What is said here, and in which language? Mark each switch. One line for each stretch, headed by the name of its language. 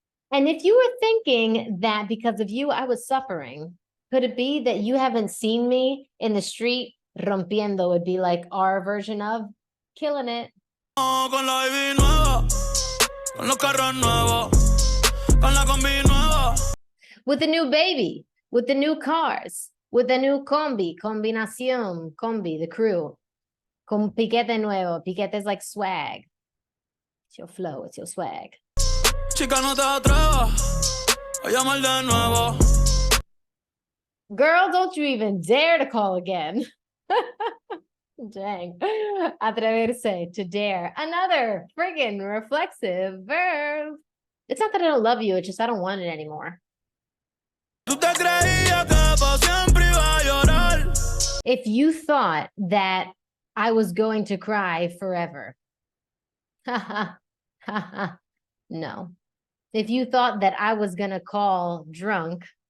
English: And if you were thinking that because of you I was suffering, could it be that you haven't seen me in the street? Rompiendo would be like our version of killing it.
Spanish: Con la Baby Nueva, con los carros nuevos, con la combi nueva.
English: With the new baby, with the new cars, with the new combi, combinación, combi, the crew.
Spanish: Con piquete nuevo.
English: Piquete is like swag. It's your flow, it's your swag.
Spanish: Chica, no te atrevas a llamar de nuevo.
English: Girl, don't you even dare to call again. Dang. Atreverse, to dare. Another friggin' reflexive verb. It's not that I don't love you, it's just I don't want it anymore.
Spanish: Tú te creías que pa' siempre iba a llorar.
English: If you thought that I was going to cry forever. No. If you thought that I was going to call drunk.